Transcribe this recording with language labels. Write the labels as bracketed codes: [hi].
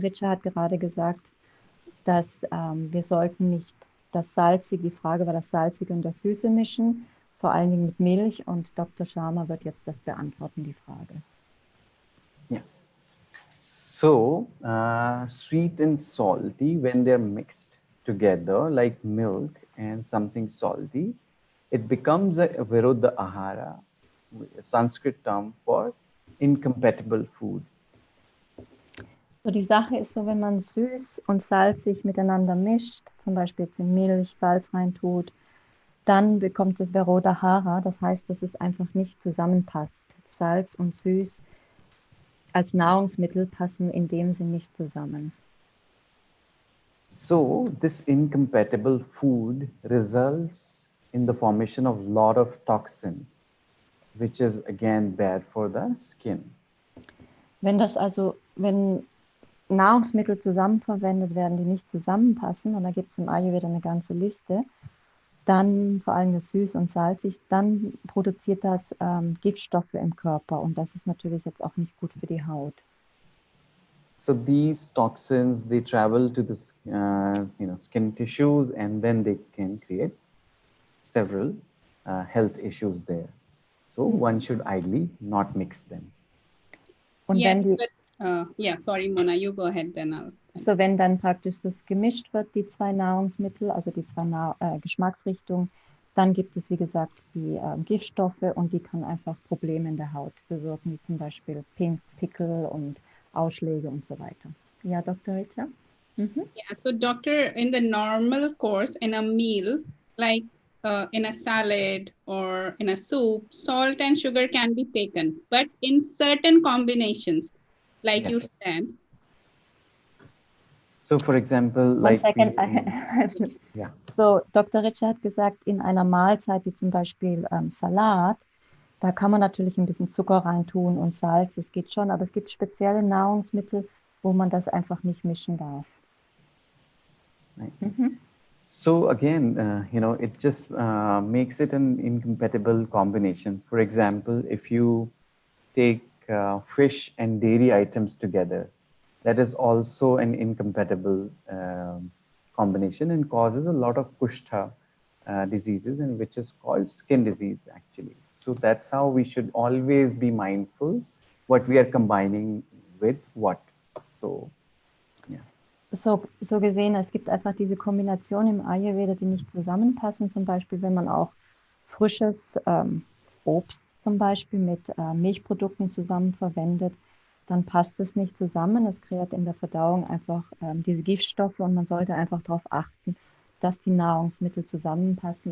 [de] Richa hat gerade gesagt, dass wir sollten nicht das Salzige, die Frage war das Salzige und das Süße mischen, vor allen Dingen mit Milch, und Dr. Sharma wird jetzt das beantworten, die Frage. [en] Yeah. So sweet and salty, when they're mixed together, like milk and something salty, it becomes a Viruddha Ahara, a Sanskrit term for incompatible food. [de] So, die Sache ist so, wenn man süß und salzig miteinander mischt, zum Beispiel jetzt in Milch Salz reintut, dann bekommt es Viruddha, das heißt, dass es einfach nicht zusammenpasst. Salz und süß als Nahrungsmittel passen in dem Sinn nicht zusammen. [en] So this incompatible food results in the formation of a lot of toxins, which is again bad for the skin. [de] Wenn Nahrungsmittel zusammenverwendet werden, die nicht zusammenpassen, und da gibt es im Ayurveda eine ganze Liste, dann vor allem das süß und salzig, dann produziert das Giftstoffe im Körper, und das ist natürlich jetzt auch nicht gut für die Haut. [en] So these toxins, they travel to the skin tissues, and then they can create several health issues there. So one should ideally not mix them. [de] Und [en] sorry, Mona, you go ahead then. [de] So, wenn dann praktisch das gemischt wird, die zwei Nahrungsmittel, also die zwei Geschmacksrichtungen, dann gibt es, wie gesagt, die Giftstoffe, und die können einfach Probleme in der Haut bewirken, wie zum Beispiel Pickel und Ausschläge und so weiter. Ja, Dr. Richa? [en] Yeah, so doctor, in the normal course, in a meal, like in a salad or in a soup, salt and sugar can be taken, but in certain combinations, like you said. So for example, One second. Yeah. So, Dr. [de] Richa hat gesagt, in einer Mahlzeit wie zum Beispiel Salat, da kann man natürlich ein bisschen Zucker reintun und Salz, das geht schon, aber es gibt spezielle Nahrungsmittel, wo man das einfach nicht mischen darf. [en] Right. So again, it just makes it an incompatible combination. For example, if you take fish and dairy items together, that is also an incompatible combination and causes a lot of Kushta diseases, and which is called skin disease actually. So that's how we should always be mindful what we are combining with what. So, yeah. [de] So gesehen, es gibt einfach diese Kombination im Ayurveda, die nicht zusammenpassen. Zum Beispiel, wenn man auch frisches Obst zum Beispiel mit Milchprodukten zusammen verwendet, dann passt es nicht zusammen. Es kreiert in der Verdauung einfach diese Giftstoffe, und man sollte einfach darauf achten, dass die Nahrungsmittel zusammenpassen.